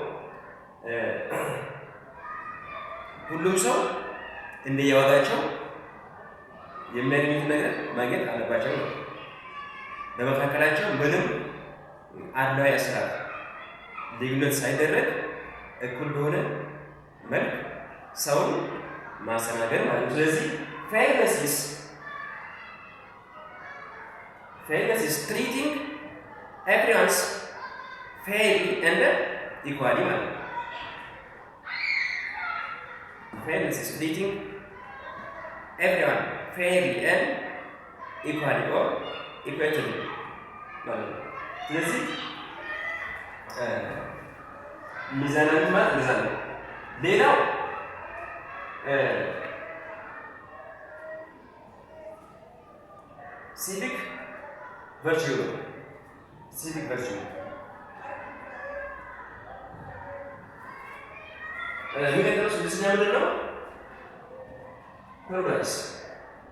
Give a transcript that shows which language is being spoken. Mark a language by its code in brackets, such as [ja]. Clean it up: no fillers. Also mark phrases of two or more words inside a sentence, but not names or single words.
[am] ሁሉም ሰው እንደየዋጋቸው የሚያገኙት ነገር ማግኘት አለባቸው ነው። በመካከላቸው ምንም አድሏዊ አሰራር ልዩነት ሳይደረግ እኩል በሆነ መልክ ሰውን ማስተናገድ ማለት ነው። ስለዚህ [en] fairness is treating everyone fairly and equally [am] ማለት ነው። [en] fairness is treating everyone fairly and equally or equally [am] ማለት ነው። ስለዚህ ሚዛናዊ ማለት እንደዛ ነው። ሌላው [en] civic virtue [am] ነው። [en] civic virtue [am] የሚቀጥለው ስድስተኛ ምንድን ነው?